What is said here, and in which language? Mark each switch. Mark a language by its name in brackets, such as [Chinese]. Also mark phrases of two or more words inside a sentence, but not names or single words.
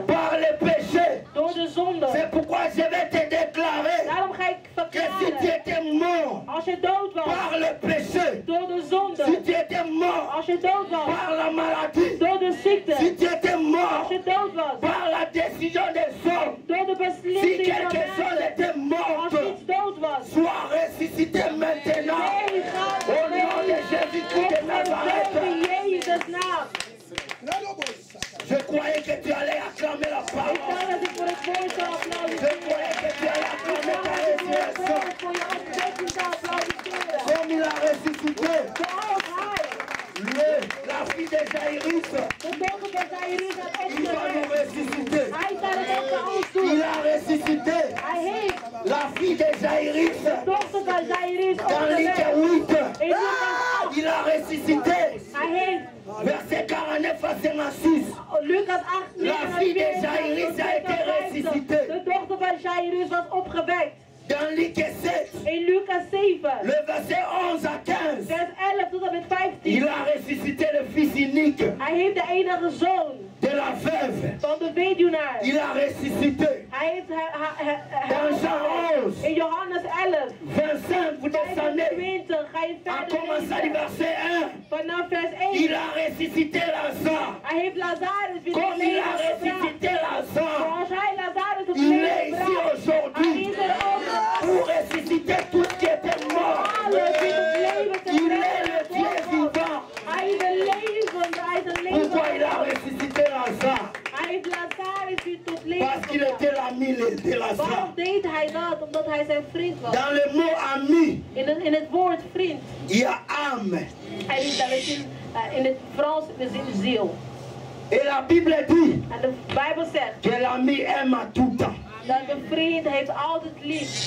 [French] par les péchés. [Dutch] door de zonde. [French] C'est pourquoi je vais te déclarer [Dutch] Daarom ga ik [French] que si tu [Dutch] verklaren, [French] étais mort [Dutch] als je dood was [French] par le péché, [Dutch] door de [French] si [Dutch] zonde, [French] tu étais mort [Dutch] als je dood was [French] par la maladie, [Dutch] door de ziekte, [French] si tu étais [Dutch] als [French] mort [Dutch] je dood was [French] par la décision des hommes, [Dutch] door de [French] si [Dutch] beslissing van [French] quelque chose [Dutch] mensen, [French] était mort, [Dutch] als iets dood was. [French] sois ressuscité maintenant. [Dutch] Nee, gaat [French] Au nom de Jésus-Christ de Nazareth. [Dutch] in Jezus' naam. [French] Je croyais que tu allais acclamer la [Dutch] Ik [French] parole. [Dutch] dacht dat ik voor het woord zou [French] Je [Dutch] applaudisseren. [French] croyais que tu allais [Dutch] Ik [French] acclamer [Dutch] dacht [French] ta [Dutch] dat ik voor het [French] résurrection. [Dutch] woord voor je opwekking zou applaudisseren. [French] Comme il a ressuscité [Dutch] Zoals hij [French] la fille de Jairus, [Dutch] de dochter van Jairus had [French] il va nous [Dutch] opgewekt. [French] ressusciter. [Dutch] Hij staat het ook voor ons [French] Il [Dutch] toe. [French] a ressuscité [Dutch] Hij heeft [French] la fille de Jairus [Dutch] de dochter van Jairus [French] dans Luc [Dutch] opgewekt. [French] 8. [Dutch] In Lucas 8. [French] Il a ressuscité. [Dutch] Hij heeft [French] Verset 49 à 56. [Dutch] Lucas 8, [French] La fille de [Dutch] 49 [French] Jairus [Dutch] tot [French] a été [Dutch] 56. [French] ressuscitée. [Dutch] De dochter van Jairus was opgewekt. [French] Dans Luc 7, [Dutch] In Lucas 7, [French] le verset 11 à 15. [Dutch] vers 11 tot en met 15. [French] Il a ressuscité le fils unique [Dutch] Hij heeft de enige zoon [French] de la veuve. [Dutch] van de weduwnaar. [French] Il a ressuscité. [Dutch] Hij heeft [French] Dans Jean 11, [Dutch] in Johannes 11, [French] 25, vous descendez. [Dutch] 25, ga je [French] En [Dutch] verder [French] commençant du [Dutch] lezen. [French] verset 1, [Dutch] Vanaf vers 1. [French] il a ressuscité Lazare. [Dutch] Hij heeft Lazarus weer [French] Comme il a [Dutch] leven gebracht. [French] ressuscité Lazare, [Dutch] Zoals hij Lazarus op [French] il est [Dutch] leven [French] ici [Dutch] bracht. Hij [French] aujourd'hui [Dutch] is er ook [French] pour ressusciter tout ce qui était mort. [Dutch] alles die tot leven te [French] Il est le Dieu [Dutch] brengen. [French] vivant. [Dutch] Hij is een levende, hij is een [French] Pourquoi il a [Dutch] levende. [French] ressuscité Lazare? [Dutch] Hij heeft Lazarus weer tot leven [French] Parce qu'il [Dutch] gebracht. [French] était l'ami de Lazare. [Dutch] Waarom deed hij dat? Omdat hij zijn vriend was. [French] Dans le mot ami, [Dutch] In het woord vriend. [French] il y a âme. [Dutch] Hij is daar in het Frans de zin ziel. [French] Et la Bible dit [Dutch] En de Bijbel zegt [French] que l'ami aime à tout temps. [Dutch] dat de vriend heeft altijd lief.